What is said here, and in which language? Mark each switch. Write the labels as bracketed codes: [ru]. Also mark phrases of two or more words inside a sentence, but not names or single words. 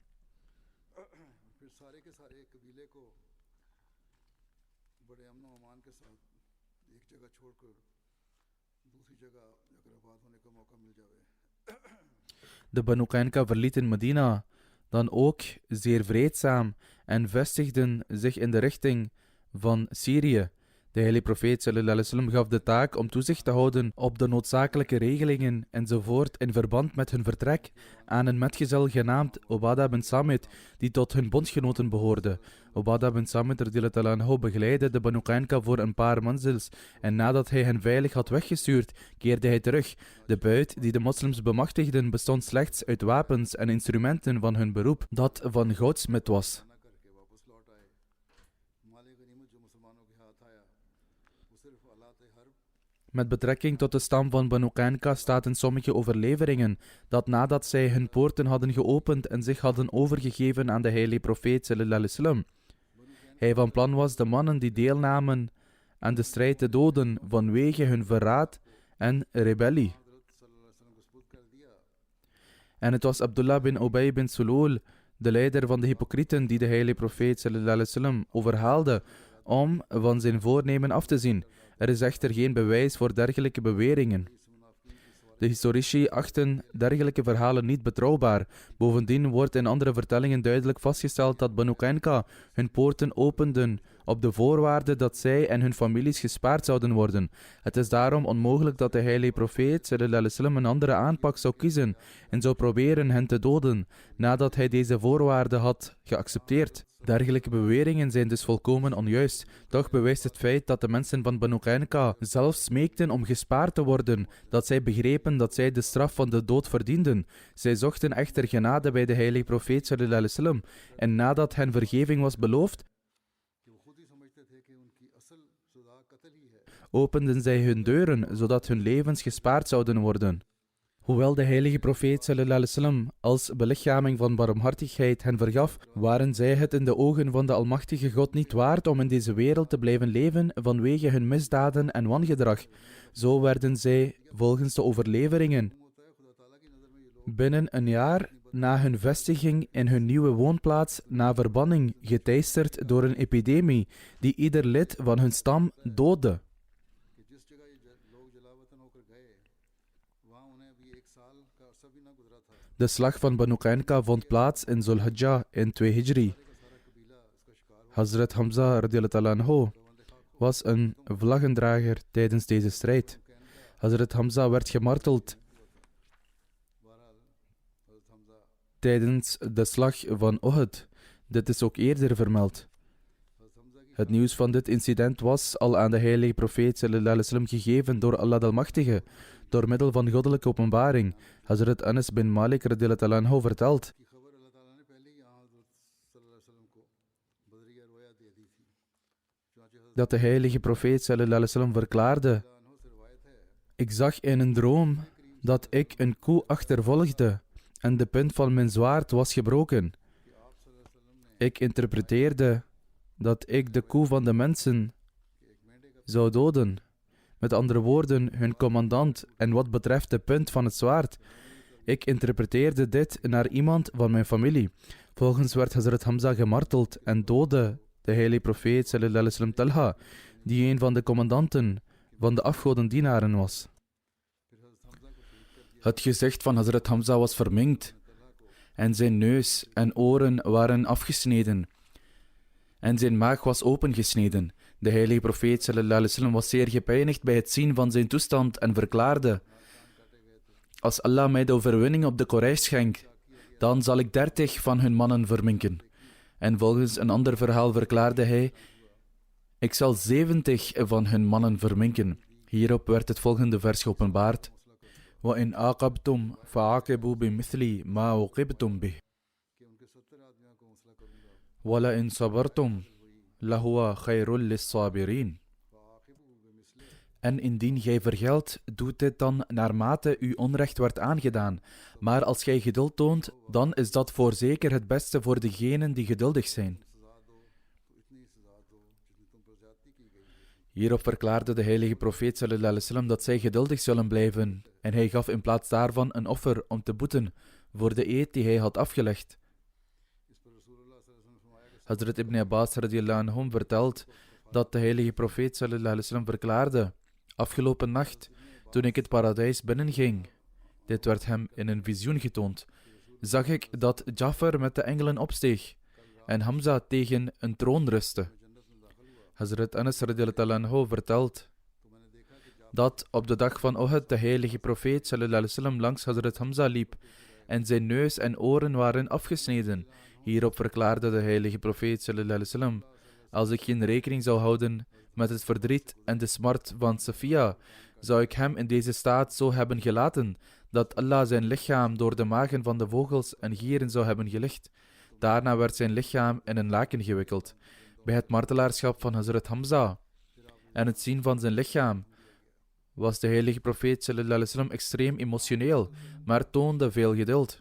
[nl] De Banu Qaynuqa verlieten Medina dan ook zeer vreedzaam en vestigden zich in de richting van Syrië. De heilige profeet [ar] صلى الله عليه وسلم [nl] gaf de taak om toezicht te houden op de noodzakelijke regelingen enzovoort in verband met hun vertrek aan een metgezel genaamd Ubadah bin Samit, die tot hun bondgenoten behoorde. Ubadah bin Samit [ar] رضي الله عنه [nl] begeleidde de Banu Qaynuqa voor een paar manzils en nadat hij hen veilig had weggestuurd, keerde hij terug. De buit die de moslims bemachtigden bestond slechts uit wapens en instrumenten van hun beroep, dat van goudsmid was. Met betrekking tot de stam van Banu Qaynuqa staat in sommige overleveringen dat nadat zij hun poorten hadden geopend en zich hadden overgegeven aan de heilige profeet [ar] صلى الله عليه وسلم, [nl] hij van plan was de mannen die deelnamen aan de strijd te doden vanwege hun verraad en rebellie. En het was Abdullah bin Ubay bin Sulul, de leider van de hypocrieten, die de heilige profeet [ar] صلى الله عليه وسلم [nl] overhaalde om van zijn voornemen af te zien. Er is echter geen bewijs voor dergelijke beweringen. De historici achten dergelijke verhalen niet betrouwbaar. Bovendien wordt in andere vertellingen duidelijk vastgesteld dat Banu Qaynuqa hun poorten openden op de voorwaarde dat zij en hun families gespaard zouden worden. Het is daarom onmogelijk dat de heilige profeet [ar] صلى الله عليه وسلم [nl] een andere aanpak zou kiezen en zou proberen hen te doden nadat hij deze voorwaarden had geaccepteerd. Dergelijke beweringen zijn dus volkomen onjuist. Toch bewijst het feit dat de mensen van Banu Qaynuqa zelf smeekten om gespaard te worden, dat zij begrepen dat zij de straf van de dood verdienden. Zij zochten echter genade bij de heilige profeet [ar] صلى الله عليه وسلم [nl] en nadat hen vergeving was beloofd, openden zij hun deuren zodat hun levens gespaard zouden worden. Hoewel de heilige profeet [ar] صلى الله عليه وسلم [nl] als belichaming van barmhartigheid hen vergaf, waren zij het in de ogen van de Almachtige God niet waard om in deze wereld te blijven leven vanwege hun misdaden en wangedrag. Zo werden zij, volgens de overleveringen, binnen een jaar na hun vestiging in hun nieuwe woonplaats na verbanning geteisterd door een epidemie die ieder lid van hun stam doodde. De slag van Banu Qainqa vond plaats in Zulhijjah in 2 Hijri. Hazrat Hamza [ar] رضي الله عنه [nl] was een vlaggendrager tijdens deze strijd. Hazrat Hamza werd gemarteld tijdens de slag van Uhud. Dit is ook eerder vermeld. Het nieuws van dit incident was al aan de heilige profeet [ar] صلى الله عليه وسلم [nl] gegeven door Allah de Almachtige, door middel van goddelijke openbaring. Hazrat Anas bin Malik [ar] رضي الله عنه [nl] vertelt dat de heilige profeet [ar] صلى الله عليه وسلم [nl] verklaarde: ik zag in een droom dat ik een koe achtervolgde en de punt van mijn zwaard was gebroken. Ik interpreteerde dat ik de koe van de mensen zou doden. Met andere woorden, hun commandant. En wat betreft de punt van het zwaard, ik interpreteerde dit naar iemand van mijn familie. Volgens werd Hazrat Hamza gemarteld en doodde de heilige profeet [ar] صلى الله عليه وسلم [nl] Talha, die een van de commandanten van de afgodendienaren was. Het gezicht van Hazrat Hamza was verminkt en zijn neus en oren waren afgesneden en zijn maag was opengesneden. De heilige profeet [ar] صلى الله عليه وسلم [nl] was zeer gepijnigd bij het zien van zijn toestand en verklaarde: als Allah mij de overwinning op de Quraysh schenkt, dan zal ik 30 van hun mannen verminken. En volgens een ander verhaal verklaarde hij: ik zal 70 van hun mannen verminken. Hierop werd het volgende vers geopenbaard: [ar] وإن عاقبتم فعاقبوا بمثل ما عوقبتم به ولئن صبرتم لهو خير للصابرين. [nl] En indien gij vergeldt, doet dit dan naarmate u onrecht werd aangedaan. Maar als gij geduld toont, dan is dat voorzeker het beste voor degenen die geduldig zijn. Hierop verklaarde de heilige profeet [ar] صلى الله عليه وسلم [nl] dat zij geduldig zullen blijven. En hij gaf in plaats daarvan een offer om te boeten voor de eed die hij had afgelegd. Hazrat Ibn Abbas [ar] رضي الله عنهم [nl] vertelt dat de heilige profeet [ar] صلى الله عليه وسلم [nl] verklaarde: afgelopen nacht, toen ik het paradijs binnenging, dit werd hem in een visioen getoond, zag ik dat Jafar met de engelen opsteeg en Hamza tegen een troon rustte. Hazrat Anas [ar] رضي الله عنه [nl] vertelt dat op de dag van Uhud de heilige profeet [ar] صلى الله عليه وسلم [nl] langs Hazrat Hamza liep en zijn neus en oren waren afgesneden. Hierop verklaarde de heilige profeet [ar] صلى الله عليه وسلم: [nl] als ik geen rekening zou houden met het verdriet en de smart van Safia, zou ik hem in deze staat zo hebben gelaten dat Allah zijn lichaam door de magen van de vogels en gieren zou hebben gelicht. Daarna werd zijn lichaam in een laken gewikkeld. Bij het martelaarschap van Hazrat Hamza en het zien van zijn lichaam was de heilige profeet [ar] صلى الله عليه وسلم [nl] extreem emotioneel, maar toonde veel geduld.